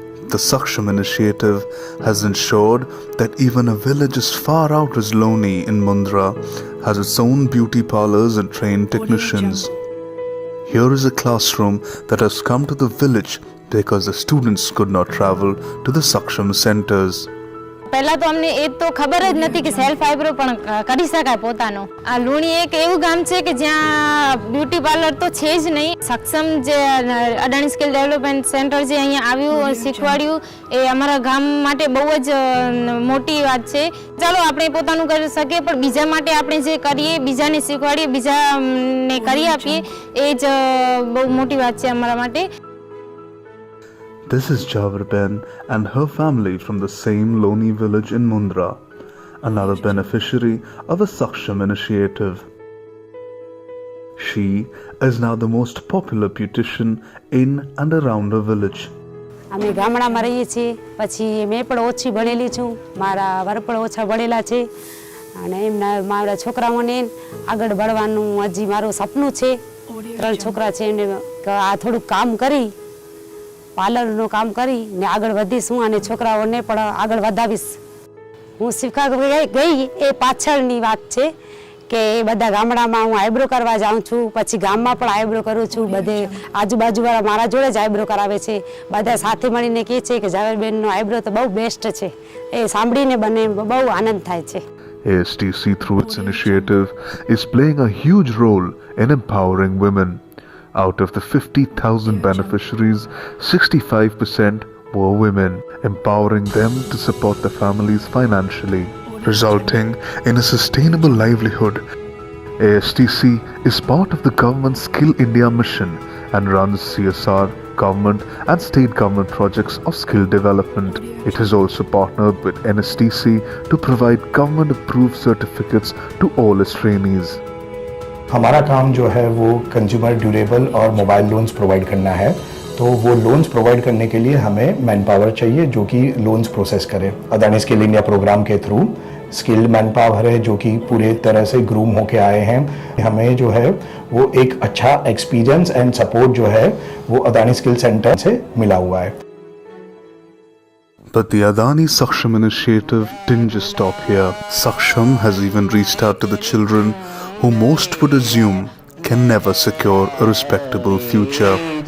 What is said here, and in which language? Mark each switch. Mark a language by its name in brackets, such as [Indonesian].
[English] The Saksham initiative has ensured that even a village as far out as Loni in Mundra has its own beauty parlors and trained technicians. Here is a classroom that has come to the village because the students could not travel to the Saksham centers. [Gujarati] પહેલા તો અમને એ તો ખબર જ નથી કે self eyebrow પણ કરી શકાય પોતાનો. આ લુણી એક એવું ગામ છે કે જ્યાં બ્યુટી પાર્લર તો છે જ નહીં. સક્ષમ જે અદાણી સ્કિલ ડેવલપમેન્ટ સેન્ટર જે અહીંયા આવ્યું શીખવાડ્યું એ અમારા ગામ માટે બહુ જ મોટી વાત છે. ચાલો આપણે પોતાનું કરી શકીએ પણ બીજા માટે આપણે જે કરીએ બીજાને શીખવાડીએ બીજાને કરી આપીએ એ જ બહુ મોટી વાત છે અમારા માટે. [English] This is Jawar Ben and her family from the same Loni village in Mundra, another beneficiary of a Saksham initiative. She is now the most popular beautician in and around her village. [Gujarati] અમે ગામડામાં રહીએ છીએ, પછી મેં પણ ઓછી ભણેલી છું, મારા વર પણ ઓછા ભણેલા છે અને એમના મારા છોકરાઓને આગળ ભણવાનું હજી મારું સપનું છે. 3 છોકરા છે એને આ થોડું કામ કરી પાર્લરનું કામ કરી ને આગળ વધીશું અને છોકરાઓને પણ આગળ વધાવીશ. હું શીખવા ગઈ એ પાછળની વાત છે કે બધા ગામડામાં હું આઈબ્રો કરવા જાઉં છું, પછી ગામમાં પણ આઈબ્રો કરું છું. બધે આજુબાજુવાળા મારા જોડે જ આઈબ્રો કરાવે છે. બધા સાથે મળીને કહે છે કે જાવેરબેનનો આઈબ્રો તો બહુ બેસ્ટ છે. એ સાંભળીને મને બહુ આનંદ થાય છે. [English] ASTC through its initiative is playing a huge role in empowering women. Out of the 50,000 beneficiaries, 65% were women, empowering them to support their families financially, resulting in a sustainable livelihood. ASTC is part of the government's Skill India mission and runs CSR, government and state government projects of skill development. It has also partnered with NSTC to provide government-approved certificates to all its trainees. [Hindi] हमारा काम जो है वो consumer durable और mobile loans provide करना है। तो वो लोन्स प्रोवाइड करने के लिए हमें मैन पावर चाहिए जो कि लोन्स प्रोसेस करे। अदानी स्किल इंडिया प्रोग्राम के थ्रू स्किल्ड मैन पावर है जो कि पूरे तरह से ग्रूम होके आए हैं। हमें जो है वो एक अच्छा एक्सपीरियंस एंड सपोर्ट जो है वो अदानी स्किल सेंटर से मिला हुआ है। [English] But the Adani Saksham initiative didn't just stop here. Saksham has even reached out to the children who most would assume can never secure a respectable future.